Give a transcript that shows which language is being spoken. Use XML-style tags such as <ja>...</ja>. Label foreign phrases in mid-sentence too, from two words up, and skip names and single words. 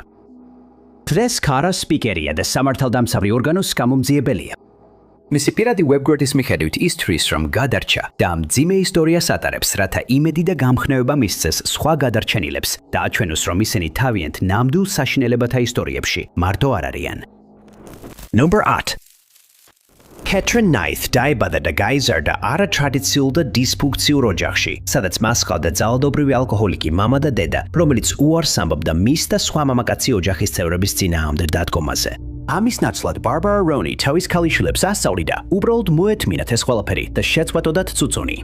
<ka>დღეს კარა სპიკერია და სამართალდამცავი ორგანოს გამომძიებელია. მისი პირადი ვებგვერდის მიხედვით ის თვლის, რომ გადარჩა და მძიმე ისტორიას ატარებს, რათა იმედი და გამხნევება მისცეს სხვა გადარჩენილებს და აჩვენოს, რომ ისინი თავიანთ ნამდვილ საშინელებათა ისტორიებში მარტო არ არიან.</ka> <en>Number 8.</en> <ka>Catherine Knight დაიბადა და გაიზარდა არატრადიციულ და დისფუნქციურ ოჯახში, სადაც მას ჰყავდა ძალადობრივი ალკოჰოლიკი მამა და დედა, რომელიც უარს ამბობდა მის და სხვა მამაკაცი ოჯახის წევრების წინააღმდეგ დადგომაზე. ამის ნაცვლად ბარბარა რონი თავის ქალიშვილებს ასწავლიდა, უბრალოდ მოეთმინათ ეს ყველაფერი და შეწყვეტოდათ წუწუნი.</ka>